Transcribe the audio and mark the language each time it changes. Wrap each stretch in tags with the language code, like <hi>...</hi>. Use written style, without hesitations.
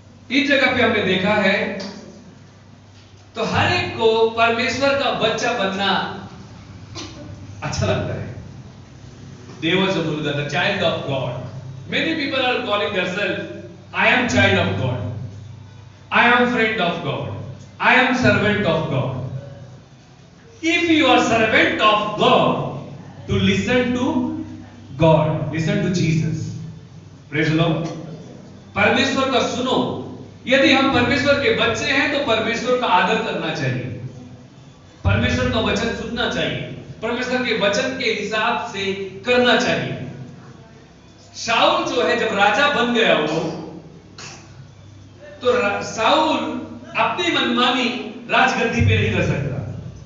<hi>इस जगह पे हमने देखा है तो हर एक को परमेश्वर का बच्चा बनना अच्छा लगता है।</hi> <mr>देवाचं मुलगा,</mr> <en>The child of God. Many people are calling theirself, I am child of God, I am friend of God, I am servant of God. If you are servant of God, to listen to God, listen to Jesus. Praise the Lord.</en> <hi>परमेश्वर का सुनो। यदि हम परमेश्वर के बच्चे हैं तो परमेश्वर का आदर करना चाहिए, परमेश्वर का वचन सुनना चाहिए, परमेश्वर के वचन के हिसाब से करना चाहिए। शाऊल जो है जब राजा बन गया वो, तो शाऊल अपनी मनमानी राजगद्दी पे नहीं कर सकता।</hi>